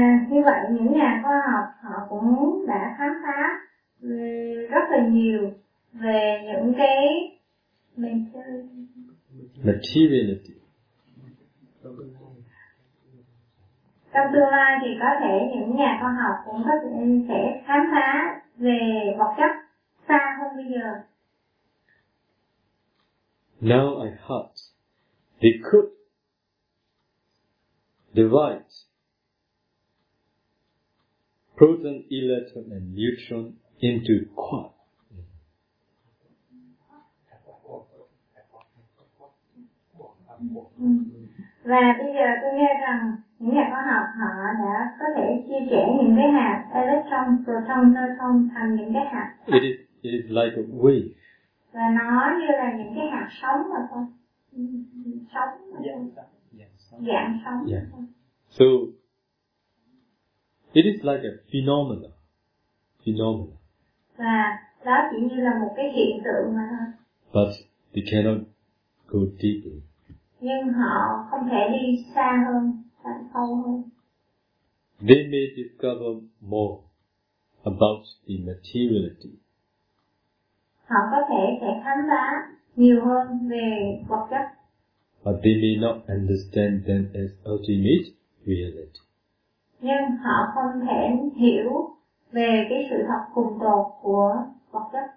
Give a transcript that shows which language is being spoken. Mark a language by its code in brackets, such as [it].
[vi] Như vậy những nhà khoa học họ cũng đã khám phá rất là nhiều về những cái [en] materiality. [vi] Trong tương lai thì có thể những nhà khoa học cũng có thể sẽ khám phá về vật chất xa hơn bây giờ. [en] Now I heard they could divide proton, electron and neutron into quark. [vi] Và bây giờ tôi nghe rằng những nhà khoa học họ đã có thể chia sẻ những cái hạt electron, proton, neutron thành những cái hạt. [en] It is like a wave. [vi] Và nó như là những cái hạt sóng mà thôi. Sóng. Yeah. Dạng sóng. Yeah. [en] So it is like a phenomenon. Phenomenon. [vi] Và đó chỉ như là một cái hiện tượng mà. [en] But they cannot go deeper. [vi] Nhưng họ không thể đi xa hơn, sâu hơn. [en] They may discover more about the materiality. [vi] Họ có thể sẽ khám phá nhiều hơn về vật chất. [en] But they may not understand them as ultimate reality. [vi] Nhưng họ không thể hiểu về cái sự thật cùng tột của vật chất.